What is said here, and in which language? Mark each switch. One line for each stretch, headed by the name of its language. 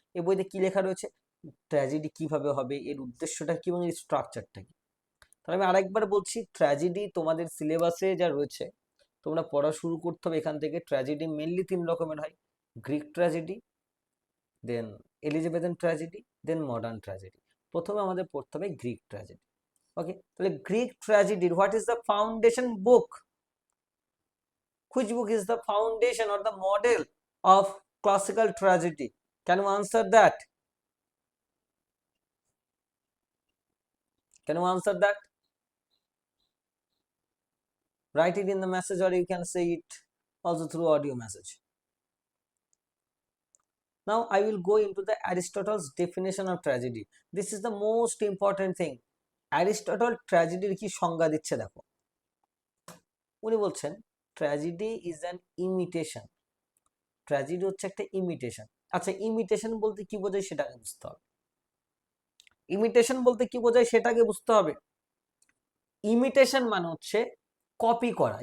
Bangla: এই বইতে কি লেখা রয়েছে, ট্র্যাজেডি কিভাবে হবে, এর উদ্দেশ্যটা কি এবং এর স্ট্রাকচারটা কি। তাহলে আমি আরেকবার বলছি, ট্র্যাজেডি তোমাদের সিলেবাসে যা রয়েছে তোমরা পড়া শুরু করতে হবে এখান থেকে। ট্র্যাজেডি মেনলি 3 রকমের হয়, গ্রিক ট্র্যাজেডি, দেন এলিজাবেথান ট্র্যাজেডি, দেন মডার্ন ট্র্যাজেডি। প্রথমে আমাদের পড়তে হবে গ্রিক ট্র্যাজেডি।
English: okay,
Bangla: তাহলে Greek ট্র্যাজেডির
English: What is the foundation book, which book is the foundation or the model of classical tragedy? Can you answer that? Can you answer that? Write it in the message or you can say it also through audio message. Now I will go into the Aristotle's definition of tragedy. This is the most important thing.
Bangla: Aristotle ট্র্যাজেডির কি সংজ্ঞা দিচ্ছে দেখো। উনি বলছেন
English: Tragedy is an imitation.
Bangla: Tragedy হচ্ছে একটা imitation. আচ্ছা, imitation বলতে কি বোঝায় সেটাকে বুঝতে হবে। ইমিটেশন বলতে কি বোঝায় সেটাকে বুঝতে হবে। ইমিটেশন মানে হচ্ছে কপি করা।